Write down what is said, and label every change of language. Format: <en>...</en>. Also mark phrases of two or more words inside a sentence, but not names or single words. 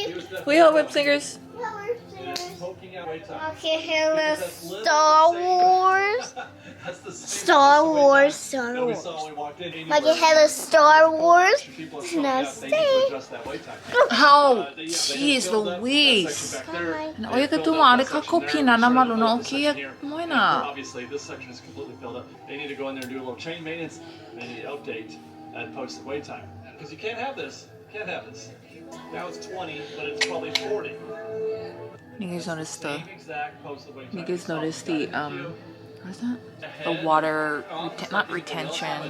<en>We all web singers. Okay, hello, Star Wars. Star Wars. Okay, hello, Star Wars. Now stay. How? Jeez Louise.</en> <es>Oye, que tu madre kakopina na malo na okia moina.</es> <en>Obviously, this section is completely filled up. They need to go in there and do a little chain maintenance. They need to update and post the wait time. Because you can't have this. You can't have this. Now it's 20, but it's probably 40. You guys noticed the, Exact post the wait time. you guys noticed the, what's that? The water, not retention.</en>